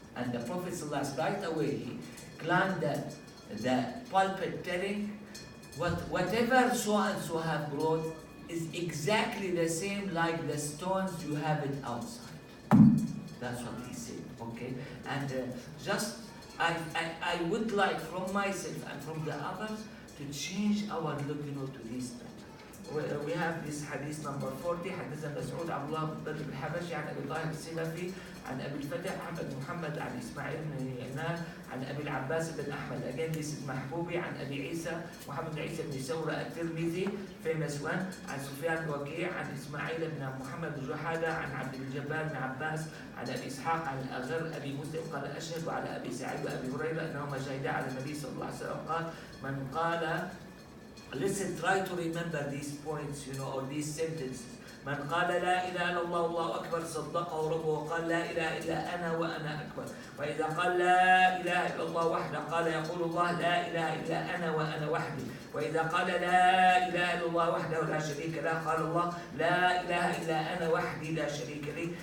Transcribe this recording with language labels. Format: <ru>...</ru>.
<en>And the Prophet ﷺ, right away, he climbed the pulpit telling, whatever so and so have brought is exactly the same like the stones you have it outside. That's what he said, okay? And just I would like from myself and from the others to change our look, to this. We have this hadith number 40.</en> <ar>حدثنا مسعود عبد الله بن بدر الحبشي عن ابي طاهر السلفي عن ابي الفتح محمد عن اسماعيل بن ينان عن ابي العباس بن احمد.</ar> <en>Again, this is</en> <ar>محبوبي عن ابي عيسى محمد بن عيسى بن ثورة الترمذي</ar> <en>famous one</en> <ar>عن سفيان بن وكيع عن اسماعيل بن محمد بن جحادة عن عبد الجبار بن عباس عن ابي اسحاق عن الاغر ابي مسلم قال اشهد على ابي سعيد وابي هريره انهما شهدا على النبي صلى الله عليه وسلم قال من قال.</ar> <en>Listen, try to remember these points, or these sentences.</en> <ar>من قال لا إله إلا الله والله أكبر صدقه ربه وقال لا إله إلا أنا وأنا أكبر. وإذا قال لا إله إلا الله وحده قال يقول الله لا إله إلا أنا وأنا وحدي. وإذا قال لا إله إلا الله وحده لا شريك له قال الله لا إله إلا أنا وحدي لا شريك لي.</ar>